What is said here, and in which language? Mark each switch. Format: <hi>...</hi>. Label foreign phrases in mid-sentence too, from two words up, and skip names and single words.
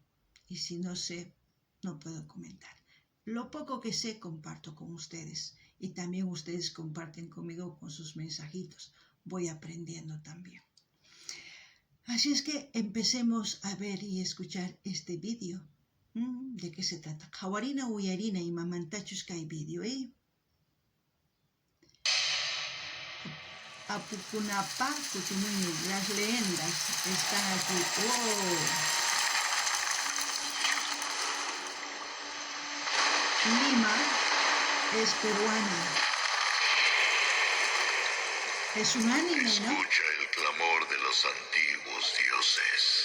<es>Y si no sé, no puedo comentar. Lo poco que sé comparto con ustedes y también ustedes comparten conmigo con sus mensajitos. Voy aprendiendo también. Así es que empecemos a ver y escuchar este vídeo. ¿De qué se trata?</es> <qu>Qhawarina uyarina y mamantachus kay vídeo, Apukunapa Kutimuynin.</qu> <es>Las leyendas están aquí. Lima es peruana. Es un anime, ¿no? Escucha el clamor de los antiguos dioses.</es>